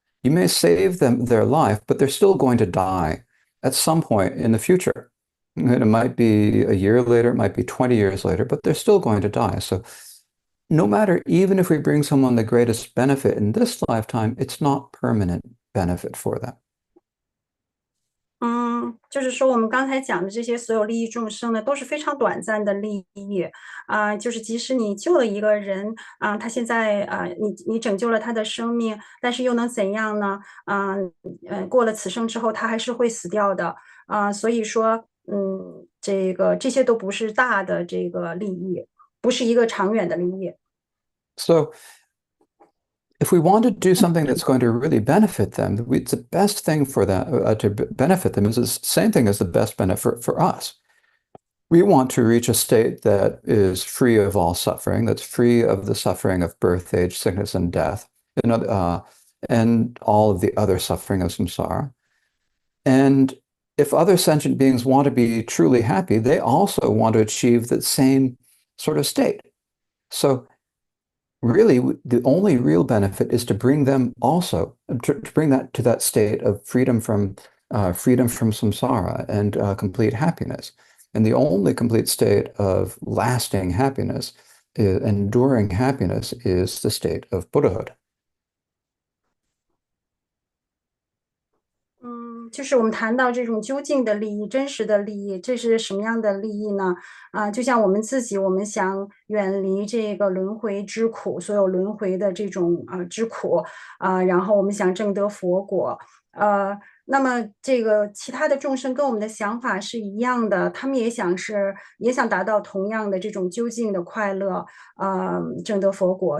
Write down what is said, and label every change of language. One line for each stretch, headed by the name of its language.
English: You may save them their life, but they're still going to die at some point in the future. And it might be a year later, it might be 20 years later, but they're still going to die. So no matter, even if we bring someone the greatest benefit in this lifetime, it's not permanent benefit for them.
Chinese: 就是说我们刚才讲的这些所有利益众生呢，都是非常短暂的利益就是即使你救了一个人他现在你拯救了他的生命，但是又能怎样呢？过了此生之后，他还是会死掉的所以说，这些都不是大的这个利益，不是一个长远的利益。
English: So if we want to do something that's going to really benefit them, it's the best thing for them to benefit them is the same thing as the best benefit for us. We want to reach a state that is free of all suffering, that's free of the suffering of birth, age, sickness, and death, and all of the other suffering of samsara. And if other sentient beings want to be truly happy, they also want to achieve the same sort of state. So really, the only real benefit is to bring them also, to bring that to that state of freedom from samsara and complete happiness. And the only complete state of lasting happiness, enduring happiness, is the state of Buddhahood.
Chinese: 就是我们谈到这种究竟的利益、真实的利益，这是什么样的利益呢？就像我们自己，我们想远离这个轮回之苦，所有轮回的这种之苦然后我们想证得佛果，那么这个其他的众生跟我们的想法是一样的，他们也想达到同样的这种究竟的快乐，证得佛果。